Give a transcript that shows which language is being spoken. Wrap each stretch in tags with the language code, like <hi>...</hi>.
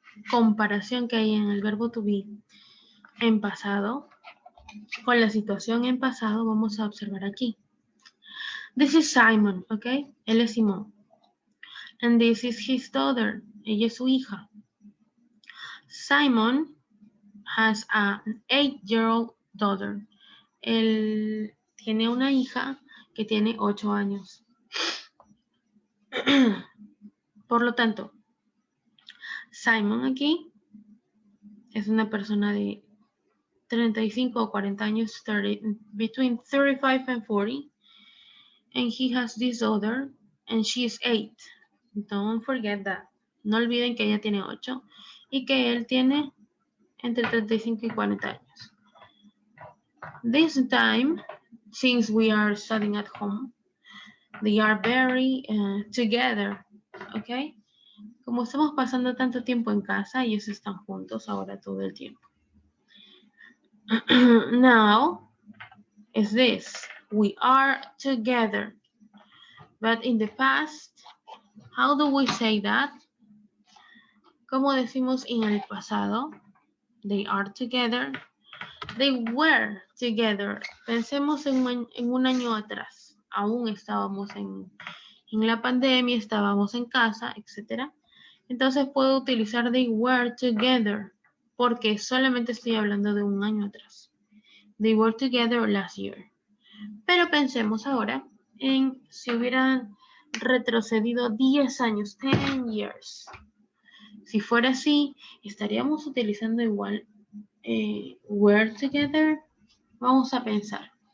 <es>comparación que hay en el verbo to be en pasado, con la situación en pasado, vamos a observar aquí.</es> <en>This is Simon, ¿ok?</en> <es>Él es Simón.</es> <en>And this is his daughter.</en> <es>Ella es su hija.</es> <en>Simon has an 8-year-old daughter.</en> <es>Él tiene una hija que tiene 8 años. Por lo tanto, Simon aquí es una persona de 35 o 40 años,</es> <en>between 35 and 40. And he has this daughter, and she is 8. Don't forget that.</en> <es>No olviden que ella tiene 8 y que él tiene entre 35 y 40 años.</es> <en>This time, since we are studying at home, they are very together, ¿ok?</en> <es>Como estamos pasando tanto tiempo en casa, ellos están juntos ahora todo el tiempo.</es> <en>Now, is this, we are together. But in the past, how do we say that?</en> <es>¿Cómo decimos en el pasado?</es> <en>They are together. They were together.</en> <es>Pensemos en un año atrás. Aún estábamos en la pandemia, estábamos en casa, etc. Entonces puedo utilizar</es> <en>they were together</en> <es>porque solamente estoy hablando de un año atrás.</es> <en>They were together last year.</en> <es>Pero pensemos ahora en si hubieran retrocedido 10 años, 10 years. Si fuera así, estaríamos utilizando igual were together. Vamos a pensar.</es>